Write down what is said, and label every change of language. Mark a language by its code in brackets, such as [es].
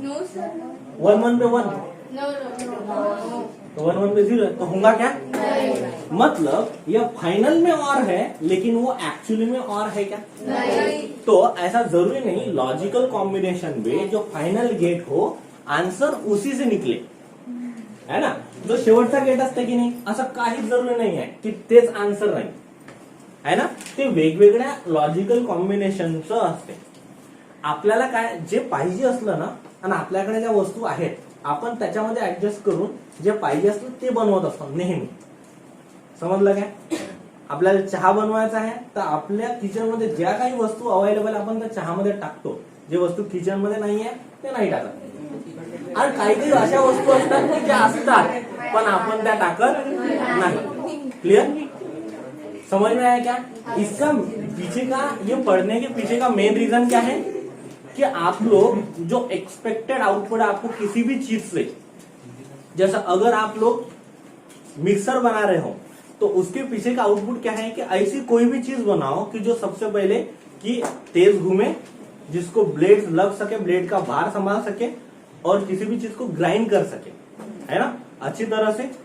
[hi] 1 1 पे 1, तो 1 1 पे 0 तो होगा क्या? मतलब यह फाइनल में और है लेकिन वो एक्चुअली में और है क्या? तो ऐसा जरूरी नहीं लॉजिकल कॉम्बिनेशन में जो फायनल गेट हो आन्सर उसी से निकले, है ना. [mr] जो शेवटचा गेट असते की नाही असं काहीच जरुरी नाही आहे की तेच आन्सर नाही आहे ना. ते वेगवेगळ्या लॉजिकल कॉम्बिनेशनचं असते. आपल्याला काय जे पाहिजे असलं ना आणि आपल्याकडे ज्या वस्तू आहेत आपण त्याच्यामध्ये ऍडजस्ट करून जे पाहिजे असलं ते बनवत असतो नेहमी. समजलं काय. आपल्याला चहा बनवायचा आहे तर आपल्या किचन मध्ये ज्या काही वस्तू अवेलेबल आपण त्या चहामध्ये टाकतो. जे वस्तू किचन मध्ये नाहीये ते नाही टाकत. आणि काही काही अशा वस्तू असतात की ज्या असतात पण आपण त्या टाकत नाही. [hi] क्लियर. समझ में आया क्या. इसका पीछे का ये पढ़ने के पीछे का मेन रीजन क्या है कि आप लोग जो एक्सपेक्टेड आउटपुट आपको किसी भी चीज से, जैसा अगर आप लोग मिक्सर बना रहे हो तो उसके पीछे का आउटपुट क्या है कि ऐसी कोई भी चीज बनाओ कि जो सबसे पहले कि तेज घूमे, जिसको ब्लेड लग सके, ब्लेड का भार संभाल सके और किसी भी चीज को ग्राइंड कर सके, है ना, अच्छी तरह से.